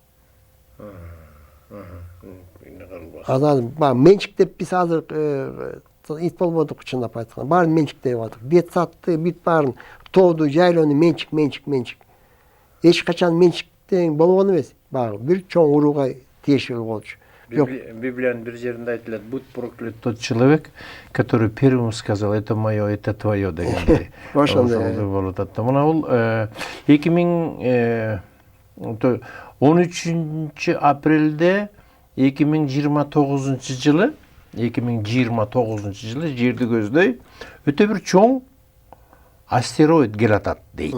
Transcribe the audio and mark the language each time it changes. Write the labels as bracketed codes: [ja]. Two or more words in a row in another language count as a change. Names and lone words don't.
[ky] Азыр менчик деп биз азыр ит болбодук, чындап айтканда. Баарын менчик деп атат. Детсадты, бүт баарын, тооду, жайлоону менчик. Эч качан менчиктен болгон эмес. Баягы бир чоң урууга тиешелүү болчу. Библиянын бир жеринде айтылат, [ru] будь проклят тот человек, который первым сказал, это мое, это твое дегендей. [ky] Ошондой болуп атат. Мына бул 13 апрелде 2029 жылы жерди көздөй өтө бир чоң астероид келатат дейт.